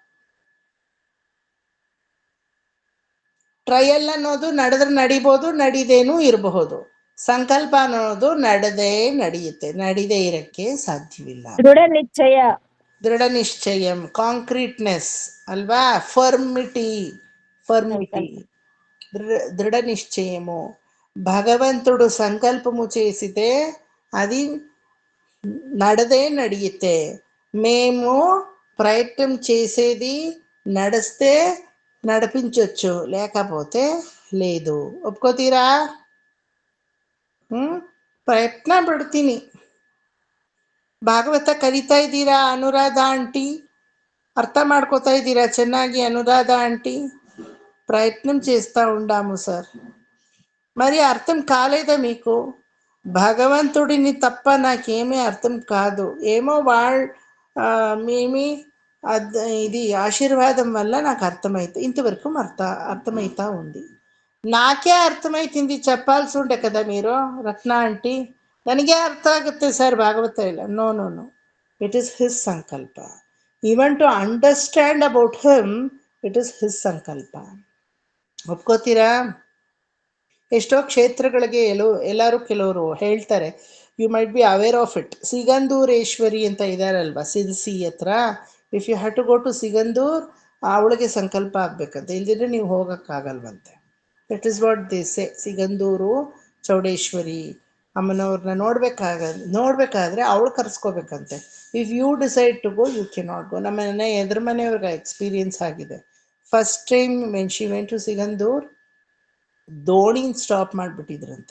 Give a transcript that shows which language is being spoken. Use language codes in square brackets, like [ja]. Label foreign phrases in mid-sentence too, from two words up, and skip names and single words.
[kn] ಟ್ರಯಲ್ ಅನ್ನೋದು ನಡೆದ್ರೆ ನಡಿಬೋದು, ನಡಿದೇನೂ ಇರಬಹುದು. ಸಂಕಲ್ಪ ಅನ್ನೋದು ನಡೆದೇ ನಡೆಯುತ್ತೆ, ನಡಿದೇ ಇರಕ್ಕೆ ಸಾಧ್ಯವಿಲ್ಲ. ದೃಢ ನಿಶ್ಚಯ. ದೃಢ ನಿಶ್ಚಯಂ, ಕಾಂಕ್ರೀಟ್ನೆಸ್ ಅಲ್ವಾ? [te] ಫರ್ಮಿಟಿ దృఢ నిశ్చయము. భగవంతుడు సంకల్పము చేసితే అది నడదే నడియితే, మేము ప్రయత్నం చేసేది నడిస్తే నడిపించవచ్చు, లేకపోతే లేదు. [kn] ಒಪ್ಕೋತೀರಾ? ಪ್ರಯತ್ನ ಪಡ್ತೀನಿ. ಭಾಗವತ ಕಲಿತಾ ಇದ್ದೀರಾ ಅನುರಾಧ ಆಂಟಿ? అర్థ ಮಾಡ್ಕೋತಾ ఇದ್ದೀరా ಚೆನ್ನಾಗಿ అనురాధ ఆంటీ? [te] ప్రయత్నం చేస్తూ ఉండాము సార్. మరి అర్థం కాలేదా మీకు? భగవంతుడిని తప్ప నాకేమీ అర్థం కాదు. ఏమో మేమీ ఇది ఆశీర్వాదం వల్ల నాకు అర్థమైతే ఇంతవరకు అర్థమవుతా ఉంది. నాకే అర్థమైతుంది, చెప్పాల్సి ఉండే కదా మీరు రత్న ఆంటీ. [kn] ನನಗೆ ಅರ್ಥ ಆಗುತ್ತೆ ಸರ್ ಭಾಗವತ ಇಲ್ಲ. [en] No no no, it is his ಸಂಕಲ್ಪ. Even to understand about him, it is his ಸಂಕಲ್ಪ. [kn] ಒಪ್ಕೋತೀರಾ? ಎಷ್ಟೋ ಕ್ಷೇತ್ರಗಳಿಗೆ ಎಲ್ಲರೂ ಕೆಲವರು ಹೇಳ್ತಾರೆ, [en] you might be aware of it. [kn] ಸಿಗಂದೂರೇಶ್ವರಿ ಅಂತ ಇದ್ದಾರಲ್ವ ಸಿದ್ಸಿ ಹತ್ರ, [en] If you have to go to Sigandur, [kn] ಅವಳಿಗೆ ಸಂಕಲ್ಪ ಆಗ್ಬೇಕಂತ, ಇಲ್ದಿದ್ರೆ ನೀವು ಹೋಗೋಕ್ಕಾಗಲ್ವಂತೆ. [en] That is what they say. [kn] ಸಿಗಂದೂರು ಚೌಡೇಶ್ವರಿ ಅಮ್ಮನವ್ರನ್ನ ನೋಡ್ಬೇಕಾದ್ರೆ ಅವಳು ಕರ್ಸ್ಕೋಬೇಕಂತೆ. [en] If you decide to go, you ke not go. [kn] ನಮ್ಮ ಮನೆ ಎದುರು ಮನೆಯವ್ರಿಗೆ ಎಕ್ಸ್ಪೀರಿಯನ್ಸ್ ಆಗಿದೆ. [en] First time when she went to Sigandur, [kn] ದೋಣಿನ ಸ್ಟಾಪ್ ಮಾಡಿಬಿಟ್ಟಿದ್ರಂತೆ.